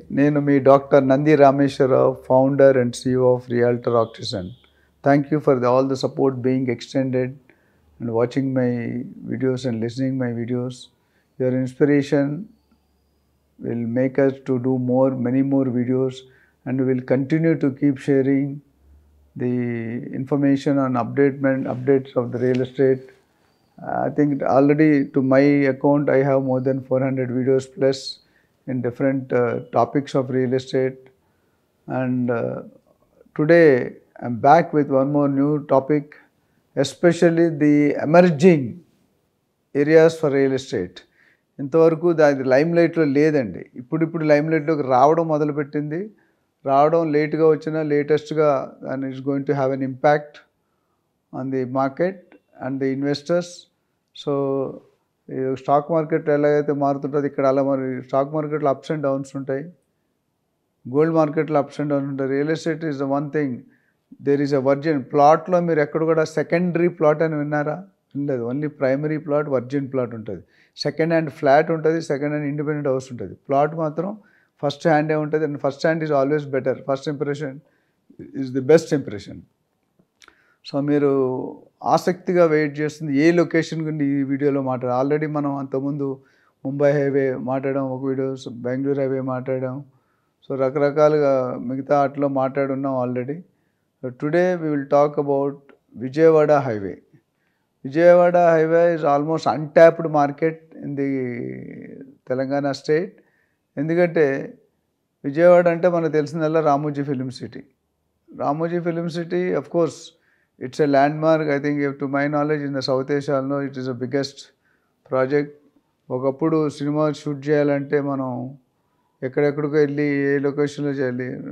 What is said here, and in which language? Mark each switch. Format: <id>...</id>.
<te>నేను మీ doctor Nandi Rameshwar Rao,</te> <en>founder and CEO of</en> <te>Realtor Auctison.</te> <en>Thank you for all the support being extended and watching my videos and listening my videos. Your inspiration will make us to do many more videos, and we will continue to keep sharing the information on updates of the real estate. I think already to my account I have more than 400 videos plus in different topics of real estate, and today I'm back with one more new topic, especially the emerging areas for real estate.</en> <te>ఇంతవరకు దాని లైమ్లైట్లో లేదండి. ఇప్పుడు లైమ్లైట్లోకి రావడం మొదలుపెట్టింది. రావడం లేట్గా వచ్చినా లేటెస్ట్గా</te> <en>And it's going to have an impact on the market and the investors.</en> <te>So stock market ఎలాగైతే మారుతుంటుంది, ఇక్కడ అలా మరి స్టాక్ మార్కెట్లో అప్స్ అండ్ డౌన్స్ ఉంటాయి, గోల్డ్ మార్కెట్లో అప్స్ అండ్ డౌన్స్ ఉంటాయి.</te> <en>Real estate is the one thing, there is a virgin ప్లాట్లో.</en> <te>మీరు ఎక్కడ కూడా సెకండరీ ప్లాట్ అని విన్నారా? లేదు, only primary plot, virgin plot ఉంటుంది. సెకండ్ హ్యాండ్ ఫ్లాట్ ఉంటుంది, సెకండ్ హ్యాండ్ ఇండిపెండెంట్ హౌస్ ఉంటుంది. ప్లాట్ మాత్రం ఫస్ట్ హ్యాండే ఉంటుంది,</te> <en>And first hand is always better. First impression is the best impression.</en> <te>So మీరు ఆసక్తిగా వెయిట్ చేస్తుంది ఏ లొకేషన్ గురించి ఈ వీడియోలో ఆల్రెడీ మనం అంతకుముందు ముంబై హైవే మాట్లాడాం, ఒక వీడియో బెంగళూరు హైవే మాట్లాడాం. సో రకరకాలుగా మిగతా వాటిలో మాట్లాడున్నాం already.</te> <en>So today we will talk about Vijayawada highway. Vijayawada highway is almost untapped market in the Telangana state.</en> <te>ఎందుకంటే విజయవాడ అంటే మనకు తెలిసిందల్లా Ramoji film city.</te> <en>Ramoji film city of course it's a landmark. I think to my knowledge in the south ఏషియాలో it is the biggest project.</en> <te>ఒకప్పుడు cinema shoot చేయాలంటే మనం ఎక్కడెక్కడికో వెళ్ళి ఏ లొకేషన్లో చేయాలి.</te>